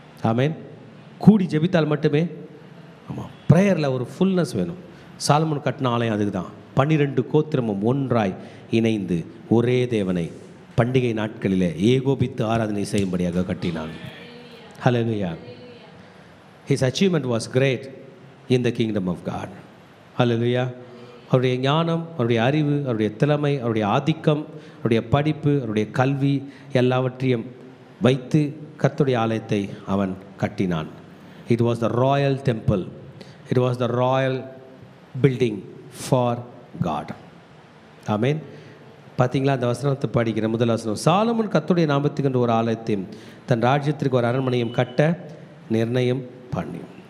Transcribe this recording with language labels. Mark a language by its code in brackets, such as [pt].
[ta] ஆமென். கூடி ஜெபித்தால் மட்டுமே. ஆமாம், ப்ரேயரில் ஒரு ஃபுல்னஸ் வேணும். சாலமோன் கட்டின ஆலயம் அதுக்கு தான். 12 கோத்திரமும் ஒன்றாய் இணைந்து ஒரே தேவனை பண்டிகை நாட்களிலே ஏகோபித்து ஆராதனை செய்யும்படியாக கட்டினான். ஹல்லேலூயா. [en] His achievement was great in the kingdom of God. [ta] ஹல்லேலூயா. அவருடைய ஞானம், அவருடைய அறிவு, அவருடைய திறமை, அவருடைய ஆதிக்கம், அவருடைய படிப்பு, அவருடைய கல்வி எல்லாவற்றையும் வைத்து கர்த்தருடைய ஆலயத்தை அவன் கட்டினான். [en] It was the royal temple. It was the royal building for God. [ta] ஆமென். பார்த்தீங்களா, அந்த வசனத்தை படிக்கிற முதல் வசனம், சாலமோன் கர்த்தருடைய நாமத்துக்கு ஒரு ஆலயத்தையும் தன் ராஜ்யத்திற்கு ஒரு அரண்மனையும் கட்ட நிர்ணயம் பண்ணி.